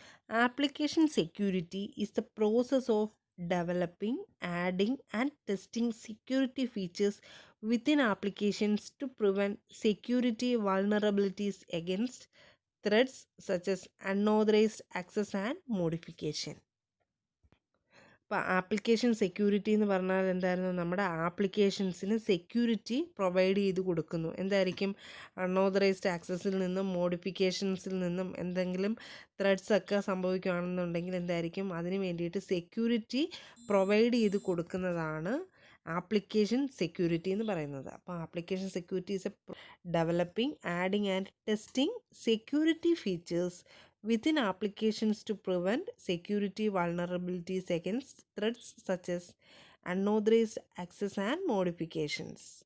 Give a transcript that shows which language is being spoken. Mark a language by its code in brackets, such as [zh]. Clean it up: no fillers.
[en] Application security is the process of developing, adding, and testing security features within applications to prevent security vulnerabilities against threats such as unauthorized access and modification. [ml] ഇപ്പോൾ application security എന്ന് പറഞ്ഞാൽ എന്തായിരുന്നു, നമ്മുടെ ആപ്ലിക്കേഷൻസിന് security provide ചെയ്ത് കൊടുക്കുന്നു. എന്തായിരിക്കും, unauthorised ആക്സസിൽ നിന്നും മോഡിഫിക്കേഷൻസിൽ നിന്നും എന്തെങ്കിലും ത്രെഡ്സ് ഒക്കെ സംഭവിക്കുകയാണെന്നുണ്ടെങ്കിൽ എന്തായിരിക്കും, അതിന് വേണ്ടിയിട്ട് സെക്യൂരിറ്റി പ്രൊവൈഡ് ചെയ്ത് കൊടുക്കുന്നതാണ് ആപ്ലിക്കേഷൻ സെക്യൂരിറ്റി എന്ന് പറയുന്നത്. [en] അപ്പോൾ application security is a developing, adding and testing security features within applications to prevent security vulnerabilities against threats such as unauthorized access and modifications.